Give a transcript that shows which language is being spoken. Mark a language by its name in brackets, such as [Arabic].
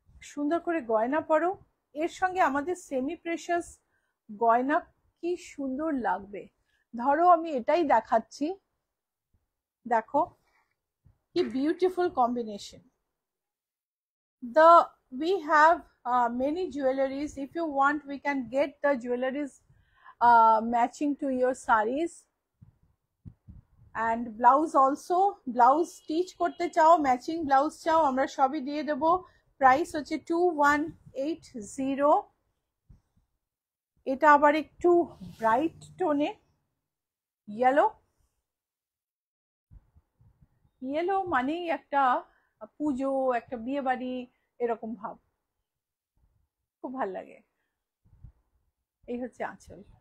[Bangla] সুন্দর করে গয়না পরো, এর সঙ্গে আমাদের সেমি প্রেশাস গয়না কি সুন্দর লাগবে। ধরো আমি এটাই দেখাচ্ছি, দেখো কি beautiful combination. [English] We have many jewelries. If you want, we can get the jewelries matching to your sarees. And blouse also, [Bangla] blouse stitch করতে চাও, ম্যাচিং ব্লাউজ চাও, আমরা সবই দিয়ে দেব। প্রাইস হচ্ছে 2180। এটা আবার একটু ব্রাইট টোনে, ইয়েলো, ইয়েলো মানেই একটা পুজো, একটা বিয়ে বাড়ি, এরকম ভাব, খুব ভাল লাগে। এই হচ্ছে আঁচল।